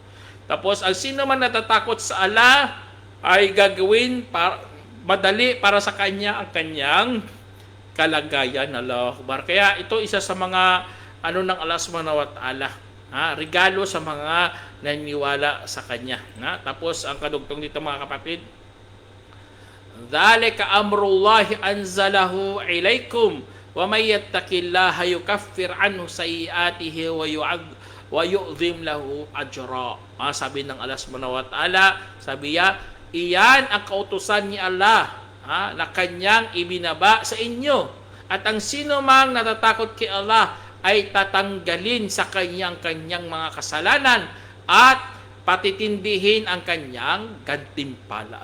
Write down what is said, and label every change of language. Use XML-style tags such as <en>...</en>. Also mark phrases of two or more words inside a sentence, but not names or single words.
<tl>Tapos, ang sino man natatakot sa Allah ay gagawin madali para sa kanya ang kanyang kalagayan.</tl> <ar>الله أكبر.</ar> <tl>Kaya ito isa sa mga ng Allah</tl> <ar>سبحانه وتعالى.</ar> <tl>Regalo sa mga naniniwala sa kanya. Tapos, ang kadugtong dito mga kapatid,</tl> <ar>ذلك أمر الله أنزله إليكم ومن يتق الله يكفر عنه سيئاته ويعظم له أجرا.</ar> <tl>Sabi ng Allah</tl> <ar>سبحانه وتعالى,</ar> <tl>sabi niya, iyan ang kautusan ni Allah na kanyang ibinaba sa inyo. At ang sino mang natatakot kay Allah ay tatanggalin sa kanyang mga kasalanan at patitindihin ang kanyang gantimpala.</tl>